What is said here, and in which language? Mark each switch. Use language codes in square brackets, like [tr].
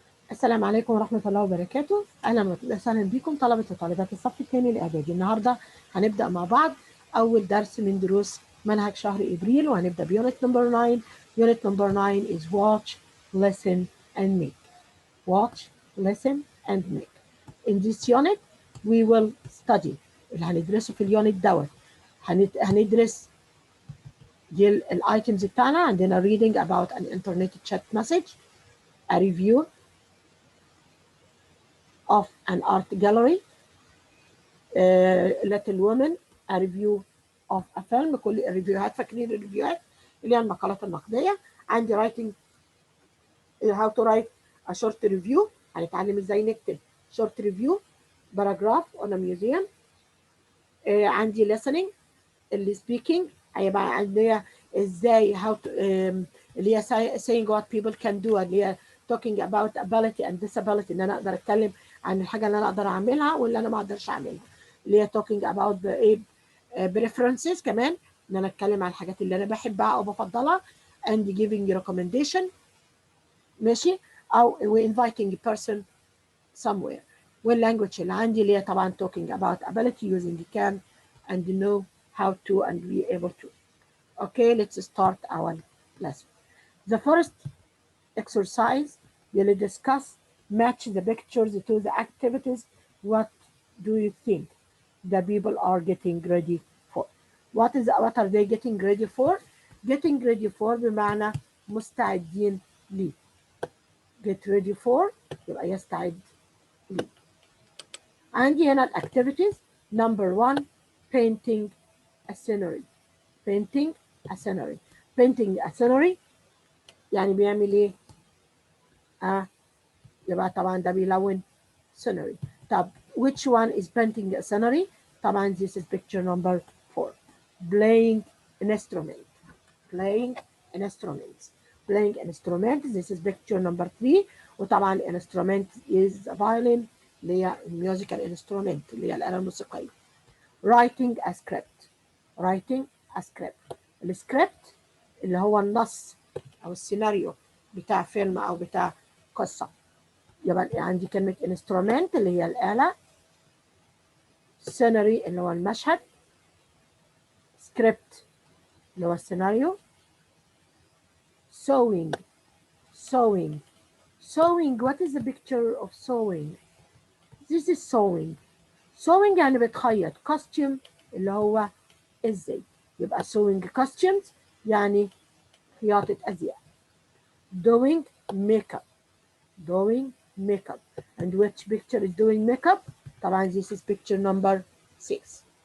[ar] السلام عليكم ورحمة الله وبركاته. أهلا وسهلا بكم طلبة وطالبات الصف الثاني الإعدادي. النهاردة هنبدأ مع بعض أول درس من دروس منهج شهر إبريل، وهنبدأ بيونت نمبر 9. [en] Unit number 9 is watch, listen and make. Watch, listen and make. In this unit we will study [ar] اللي هندرسه في اليونت دوت. هندرس دي الايتمز بتاعنا. عندنا [en] reading about an internet chat message, a review of an art gallery, little woman, a review of a film. [ar] كل الريفيوهات فاكرين الريفيوهات اللي هي المقالات النقدية. عندي [en] writing, how to write a short review. [ar] هنتعلم ازاي نكتب [en] short review, paragraph on a museum. [ar] عندي listening, اللي speaking هيبقى عندنا ازاي [en] how to [ar] اللي هي [en] saying what people can do, [ar] اللي هي [en] talking about ability and disability، [ar] ان انا اقدر اتكلم عن الحاجه اللي انا اقدر اعملها واللي انا ما اقدرش اعملها، اللي هي [en] talking about the preferences، [ar] كمان ان انا اتكلم عن الحاجات اللي انا بحبها او بفضلها، [en] and giving recommendation [ar] ماشي، او [en] inviting a person somewhere. والlanguage [ar] اللي عندي اللي هي طبعا [en] talking about ability using can and know how to and be able to. Okay, let's start our lesson. The first exercise will discuss match the pictures to the activities. What do you think the people are getting ready for? What are they getting ready for? Getting ready for [ar] بمعنى مستعدين ليه. [en] Get ready for [ar] يبقى يستعد ليه. عندي هنا activities. [en] Number 1, painting a scenery. Painting a scenery. Painting a scenery [ar] يعني بيعمل ايه؟ يبقى طبعا ده بيلون scenery. [en] طب which one is painting a scenery؟ طبعا this is picture number 4. Playing an instrument. Playing an instrument. Playing an instrument. This is picture number 3. [ar] وطبعا [en] instrument is a violin [ar] اللي هي [en] musical instrument [ar] اللي هي الآلة الموسيقية. [en] Writing a script. Writing a script. [ar] السكريبت اللي هو النص أو السيناريو بتاع فيلم أو بتاع قصة. يبقى عندي كلمة instrument اللي هي الآلة، scenery اللي هو المشهد، script اللي هو السيناريو، sewing. [en] Sewing. Sewing. What is the picture of sewing? This is sewing. [ar] Sewing يعني بتخيط. costume اللي هو ازاي. يبقى sewing costumes يعني خياطة أزياء. [en] Doing makeup. Doing makeup. And which picture is doing makeup? طبعا this is picture number 6.